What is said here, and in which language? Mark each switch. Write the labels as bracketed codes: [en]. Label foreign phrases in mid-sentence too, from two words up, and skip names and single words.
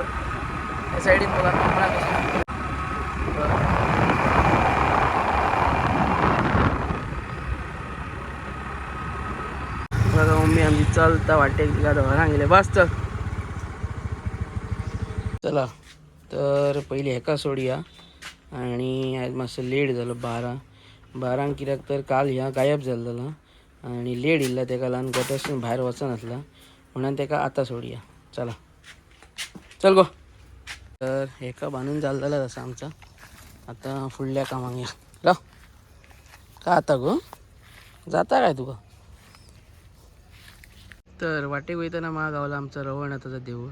[kok] त्या साईडीन बघा कोंबडा कशा बघा. मम्मी आमची चलता वाटेक तिला घरांग गेले. बस चल चला. तर पहिले हेका सोडूया. आणि आज मातसं लेट झालं 12 कित्याक तर काल ह्या गायब झालेला आणि लेट इल्ला तेका ल्हान गटासून भायर वचनासला म्हणून तेका आता सोडूया. चला चल गो. तर हेका बांधून जाल्लेला तसा आमचा. आता फुडल्या कामाक या रा का आता गो जाता काय तुका. तर वाटेक वयताना मा गावला आमचा रवळनाथाचा देऊळ.